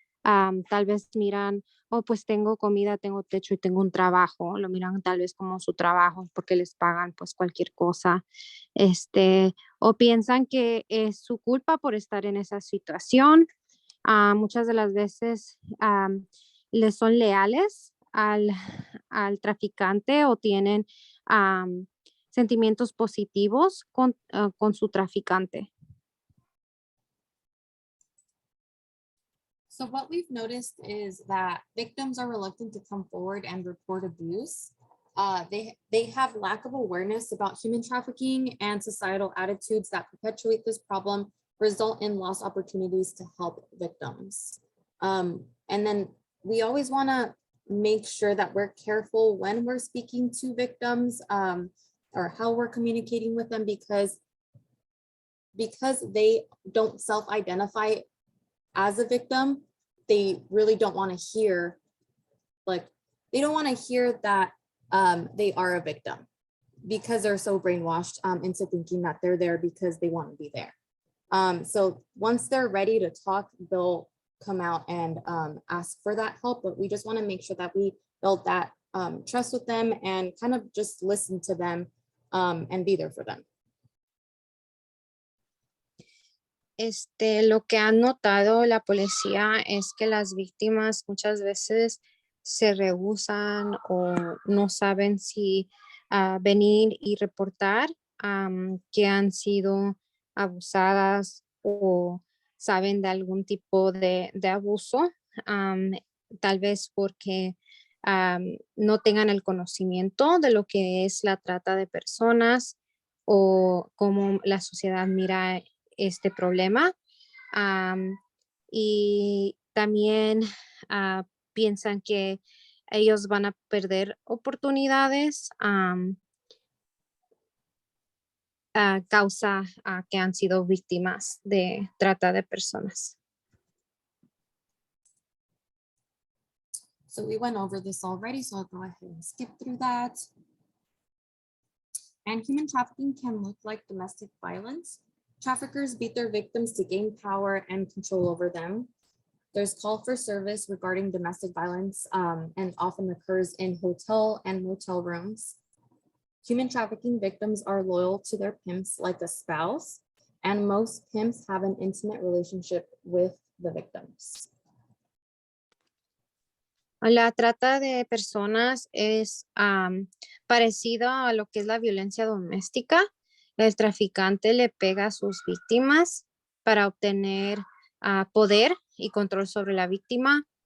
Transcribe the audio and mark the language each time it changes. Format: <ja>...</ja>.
<es>Tal vez miran, oh, pues tengo comida, tengo techo y tengo un trabajo, lo miran tal vez como su trabajo porque les pagan pues cualquier cosa, o piensan que es su culpa por estar en esa situación. Muchas de las veces les son leales al traficante o tienen sentimientos positivos con su traficante.</es> <en>So what we've noticed is that victims are reluctant to come forward and report abuse. They have lack of awareness about human trafficking, and societal attitudes that perpetuate this problem result in lost opportunities to help victims. And then we always want to make sure that we're careful when we're speaking to victims, or how we're communicating with them, because they don't self-identify as a victim. They really don't want to hear, they don't want to hear that they are a victim, because they're so brainwashed into thinking that they're there because they want to be there. So once they're ready to talk, they'll come out and ask for that help, but we just want to make sure that we build that trust with them and kind of just listen to them and be there for them.</en> <es>Lo que han notado la policía es que las víctimas muchas veces se rehúsan o no saben si venir y reportar que han sido abusadas o saben de algún tipo de abuso, tal vez porque no tengan el conocimiento de lo que es la trata de personas o cómo la sociedad mira este problema, y también piensan que ellos van a perder oportunidades a causa que han sido víctimas de trata de personas.</es> <en>So we went over this already, so I'll go ahead and skip through that. And human trafficking can look like domestic violence. Traffickers beat their victims to gain power and control over them. There's call for service regarding domestic violence and often occurs in hotel and motel rooms. Human trafficking victims are loyal to their pimps like a spouse, and most pimps have an intimate relationship with the victims.</en> <es>La trata de personas es parecido a lo que es la violencia doméstica. El traficante le pega a sus víctimas para obtener poder y control sobre la víctima.</es>